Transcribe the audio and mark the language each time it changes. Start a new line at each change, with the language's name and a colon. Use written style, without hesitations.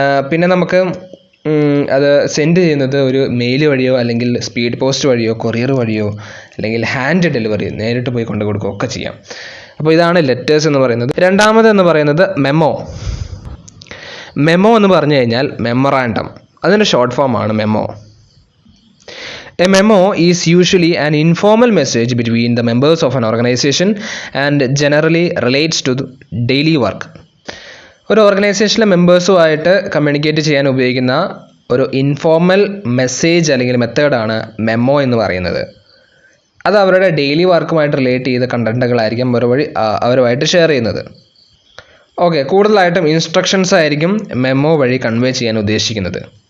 Malayalam: പിന്നെ നമുക്ക് അത് സെൻഡ് ചെയ്യുന്നത് ഒരു മെയിൽ വഴിയോ അല്ലെങ്കിൽ സ്പീഡ് പോസ്റ്റ് വഴിയോ കൊറിയർ വഴിയോ അല്ലെങ്കിൽ ഹാൻഡ് ഡെലിവറി നേരിട്ട് പോയി കൊണ്ടു കൊടുക്കുകയോ ഒക്കെ ചെയ്യാം. അപ്പോൾ ഇതാണ് ലെറ്റേഴ്സ് എന്ന് പറയുന്നത്. രണ്ടാമതെന്ന് പറയുന്നത് മെമ്മോ. മെമ്മോ എന്ന് പറഞ്ഞു കഴിഞ്ഞാൽ മെമ്മറാണ്ടം, അതിൻ്റെ ഷോർട്ട് ഫോമാണ് memo.
English: A memo is usually an informal message between the members of an organization and generally relates to daily work.
Malayalam: ഒരു ഓർഗനൈസേഷനിലെ മെമ്പേഴ്സുമായിട്ട് കമ്മ്യൂണിക്കേറ്റ് ചെയ്യാൻ ഉപയോഗിക്കുന്ന ഒരു ഇൻഫോർമൽ മെസ്സേജ് അല്ലെങ്കിൽ മെത്തേഡാണ് മെമ്മോ എന്ന് പറയുന്നത്. അത് അവരുടെ ഡെയിലി വർക്കുമായിട്ട് റിലേറ്റ് ചെയ്ത കണ്ടന്റുകളായിരിക്കും അവരുമായിട്ട് ഷെയർ ചെയ്യുന്നത്. ഓക്കെ, കൂടുതലായിട്ടും ഇൻസ്ട്രക്ഷൻസ് ആയിരിക്കും മെമ്മോ വഴി കൺവേ ചെയ്യാൻ ഉദ്ദേശിക്കുന്നത്.